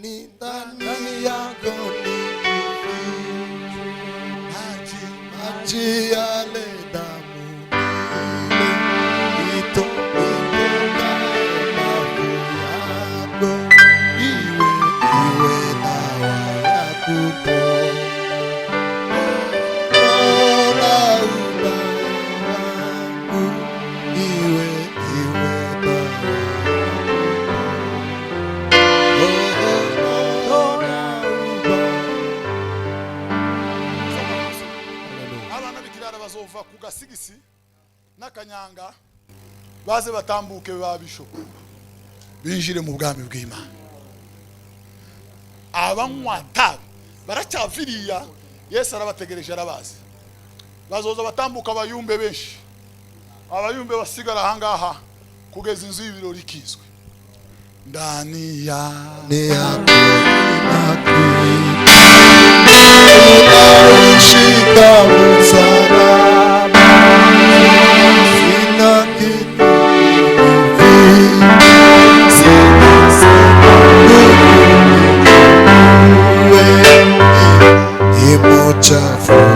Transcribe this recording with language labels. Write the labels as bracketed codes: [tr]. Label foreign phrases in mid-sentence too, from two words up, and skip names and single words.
[sw] ndani yako maji yale damu ile itoka mavu yako iwe dawa ya kupona ubaya wangu iwe dawa [rn] abana b'ikirara bazova ku gasigisi n'akanyanga baze batambuke babishoka binjire mu bwami bw'Imana. Abanywa tabi baracyaviriya Yesu arabategereje arabazi. Bazoza batambuka abayumbe benshi, abayumbe basigara ahangaha kugeza inzu y'ibirori ikizwe [sw] ndani ya shika msalaba sina kitu imuchafu